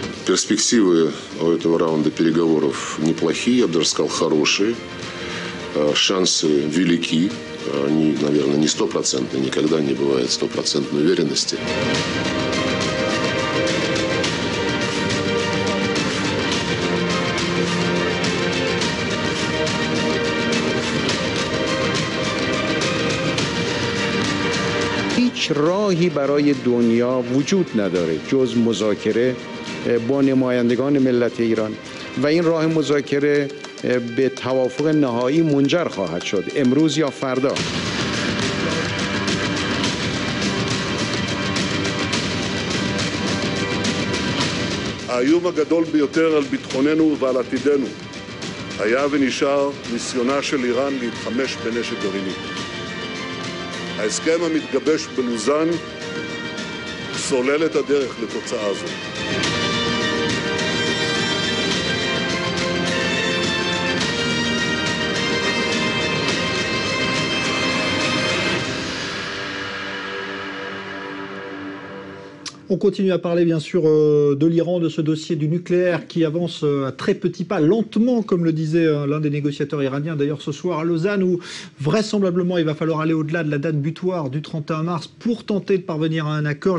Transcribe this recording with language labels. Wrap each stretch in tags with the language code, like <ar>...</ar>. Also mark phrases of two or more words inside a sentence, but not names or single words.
<ru>Перспективы у этого раунда переговоров неплохие, я бы даже сказал, хорошие. Шансы велики. Они, наверное, не стопроцентные, никогда не бывает стопроцентной уверенности.</ru> <fa>هیچ راهی برای دنیا وجود نداره جز مذاکره با نمایندگان ملت ایران و این راه مذاکره به توافق نهایی منجر خواهد شد امروز یا فردا.</fa> <he>האיום הגדול ביותר על ביטחוננו ועל עתידנו היה ונשאר ניסיונה של איראן להתחמש בנשק גרעיני. ההסכם המתגבש בלוזאן סולל את הדרך לתוצאה זו.</he> <fr>On continue à parler bien sûr de l'Iran, de ce dossier du nucléaire qui avance à très petits pas, lentement comme le disait l'un des négociateurs iraniens d'ailleurs ce soir à Lausanne, où vraisemblablement il va falloir aller au-delà de la date butoir du 31 mars pour tenter de parvenir à un accord.</fr>